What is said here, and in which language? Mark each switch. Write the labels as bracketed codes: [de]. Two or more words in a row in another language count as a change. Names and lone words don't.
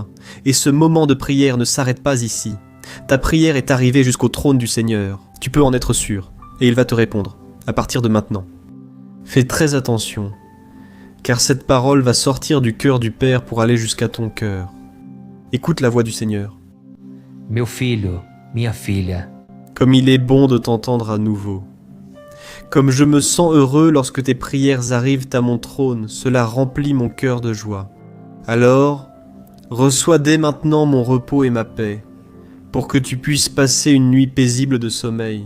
[fr] Et ce moment de prière ne s'arrête pas ici. Ta prière est arrivée jusqu'au trône du Seigneur. Tu peux en être sûr, et il va te répondre, à partir de maintenant. Fais très attention, car cette parole va sortir du cœur du Père pour aller jusqu'à ton cœur. Écoute la voix du Seigneur. [pt] Meu filho, minha filha, [fr] Comme il est bon de t'entendre à nouveau. Comme je me sens heureux lorsque tes prières arrivent à mon trône, cela remplit mon cœur de joie. Alors, reçois dès maintenant mon repos et ma paix, pour que tu puisses passer une nuit paisible de sommeil.